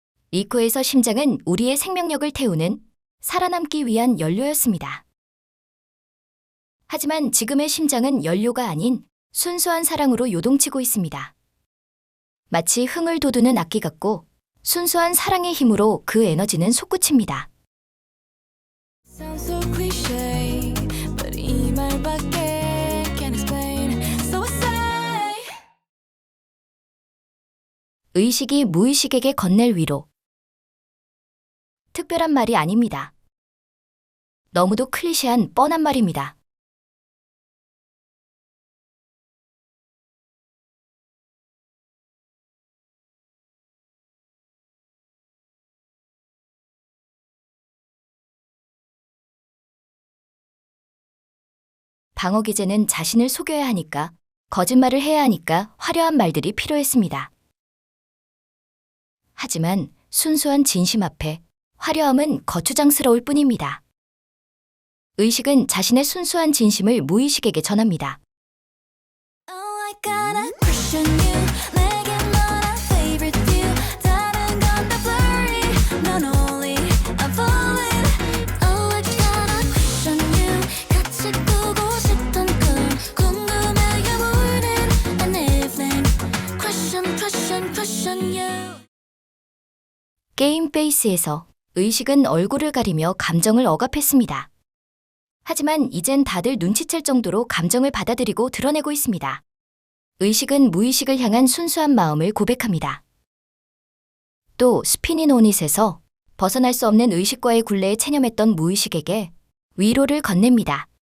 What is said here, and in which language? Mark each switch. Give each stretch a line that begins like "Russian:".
Korean: 리코에서 심장은 우리의 생명력을 태우는 살아남기 위한 연료였습니다. 하지만 지금의 심장은 연료가 아닌 순수한 사랑으로 요동치고 있습니다. 마치 흥을 돋우는 악기 같고 순수한 사랑의 힘으로 그 에너지는 솟구칩니다.
English: Sounds so cliché but
Korean: 이 말밖에
English: can't explain So I say
Korean: 의식이 무의식에게 건넬 위로. 특별한 말이 아닙니다. 너무도 클리셰한 뻔한 말입니다. 방어 기제는 자신을 속여야 하니까, 거짓말을 해야 하니까 화려한 말들이 필요했습니다. 하지만 순수한 진심 앞에 화려함은 거추장스러울 뿐입니다. 의식은 자신의 순수한 진심을 무의식에게 전합니다.
English: Oh I got a crush on you
Korean: 내게 너란
English: favorite view
Korean: 다른 건 다
English: blurry 넌 only I'm falling Oh I got a crush on you
Korean: 같이 꾸고 싶던 꿈 궁금해요 모든
English: and everything Crush on you
Korean: 게임 페이스에서 의식은 얼굴을 가리며 감정을 억압했습니다. 하지만 이젠 다들 눈치챌 정도로 감정을 받아들이고 드러내고 있습니다. 의식은 무의식을 향한 순수한 마음을 고백합니다. 또 스피닝 오닛에서 벗어날 수 없는 의식과의 굴레에 체념했던 무의식에게 위로를 건넵니다.